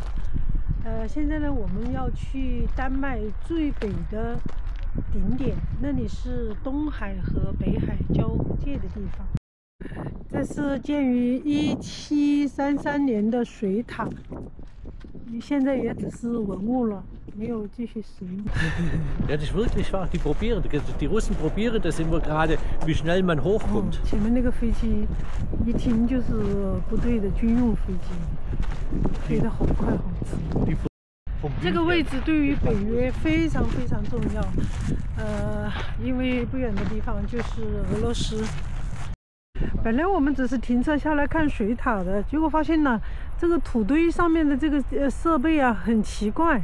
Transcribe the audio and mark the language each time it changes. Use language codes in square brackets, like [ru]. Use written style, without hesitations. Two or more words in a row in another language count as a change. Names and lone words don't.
[zh] 现在呢，我们要去丹麦最北的顶点，那里是东海和北海交界的地方。这是建于1733年的水塔，现在也只是文物了，没有继续使用。 [de] Ja, das ist wirklich wahr. Die Russen probieren das immer gerade, wie schnell man hochkommt. [zh] 前面那个飞机一听就是部队的军用飞机，飞得好快好直。这个位置对于北约非常非常重要，因为不远的地方就是俄罗斯。本来我们只是停车下来看水塔的，结果发现呢，这个土堆上面的这个设备啊很奇怪。